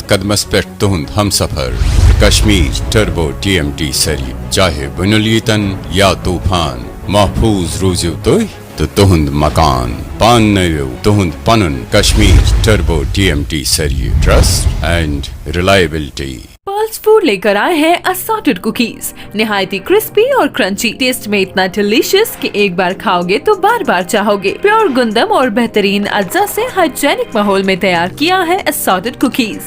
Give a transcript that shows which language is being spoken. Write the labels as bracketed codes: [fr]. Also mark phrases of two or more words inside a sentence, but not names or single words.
[ks] कदमस पे तुहंद हम सफर कश्मीर टर्बो TMT सरी चाहे बुनुलीतन या तूफान महफूज रूजू तो तुहंद मकान पान नयो तुहंद पनुन कश्मीर टर्बो TMT सरी [en] trust and reliability. [ur] پرلز فوڈ لے کر آئے ہیں [en] assorted cookies, [ur] نہایتی کرسپی اور کرنچی، ٹیسٹ میں اتنا ڈیلیشیئس کہ ایک بار کھاؤ گے تو بار بار چاہو گے. پیور گندم اور بہترین اجزا سے ہائیجینک ماحول میں تیار کیا ہے [en] assorted cookies.